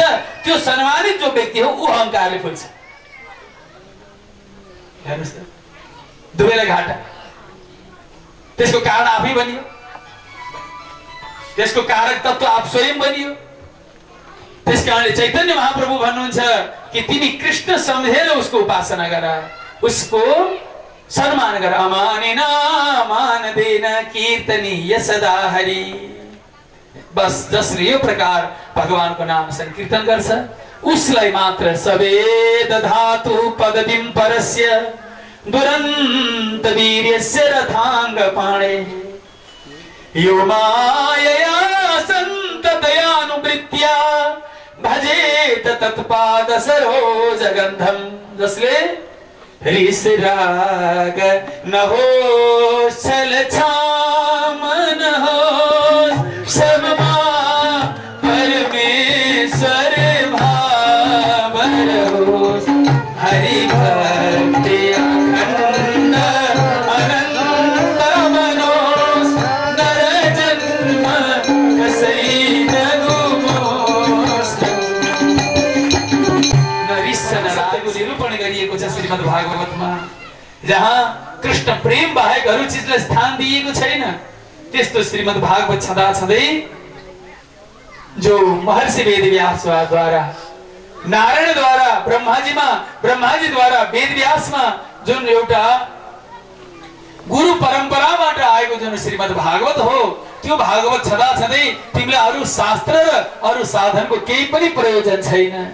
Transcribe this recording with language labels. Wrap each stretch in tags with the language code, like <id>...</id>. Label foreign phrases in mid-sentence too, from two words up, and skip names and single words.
<ne>त्यो सम्मानित जो व्यक्ति हो ऊ अहंकारले फुल्छ। हेर्नुस् त, दुवैलाई घाटा। त्यसको कारण आफै बनियो, त्यसको कारक तत्व आप स्वयं बनियो। त्यसकारणले चैतन्य महाप्रभु भन्नुहुन्छ कि तिमी कृष्ण सम्झेर उसको उपासना गर, उसको सम्मान गर।</ne> <sa>अमानिना मानदेन कीर्तनीय सदा हरि।</sa> <ne>बस जसले यो प्रकार भगवानको नाम संकीर्तन गर्छ उसलाई मात्र</ne> <sa>सवेद धातु पदविं परस्य दुरन्त वीर्यस्य रथांग पाणे यो मायया सन्ततयानुवृत्त्या भजेत तत्पाद सरोजगन्धं।</sa> <ne>जसले ऋषराग न हो छलछाम न हो सबमा परमेश्वर भाव रहो हरि भक्ति अखंड अनंत मनोस नर जन्म कसई न गुमोस। नरिसनाको निरूपण गरिएको छ श्रीमद् भागवतमा, जहाँ कृष्ण प्रेम बाहेक अरू चिजलाई स्थान दिएको छैन। त्यस्तो श्रीमद् भागवत छँदा छँदै जो महर्षि वेदव्यासद्वारा नारायणद्वारा ब्रह्माजीद्वारा वेदव्यासमा जुन एउटा गुरु परम्पराबाट आएको जुन श्रीमद् भागवत हो त्यो भागवत छँदा छँदै तिमीलाई अरू शास्त्र र अरू साधनको केही पनि प्रयोजन छैन।</ne>